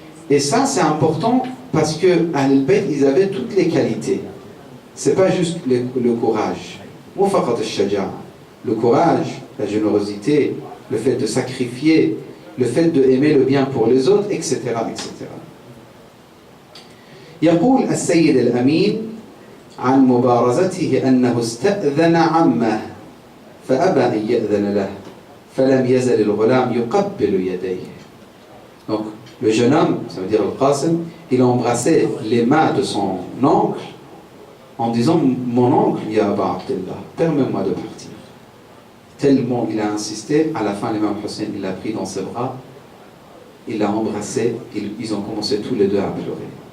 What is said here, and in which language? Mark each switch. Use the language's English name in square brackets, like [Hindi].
[French] Et ça, c'est important parce que à Al-Bayt, ils avaient toutes les qualités. C'est pas juste le courage. Le courage, la générosité, le fait de sacrifier, le fait d'aimer le bien pour les autres, etc. etc. [Arabic] يقول السيد الأمين عن مبارزته أنه استأذن عمه فأبى أن يأذن له فلم يزل الغلام يقبل يديه. [French] Donc le jeune homme, ça veut dire Al-Qasim, il a embrassé les mains de son oncle en disant, mon oncle, ya Aba Abdullah, permets-moi de partir. tellement il a insisté, à la fin l'imam Hussein il l'a pris dans ses bras, il l'a embrassé, ils ont commencé tous les deux à pleurer.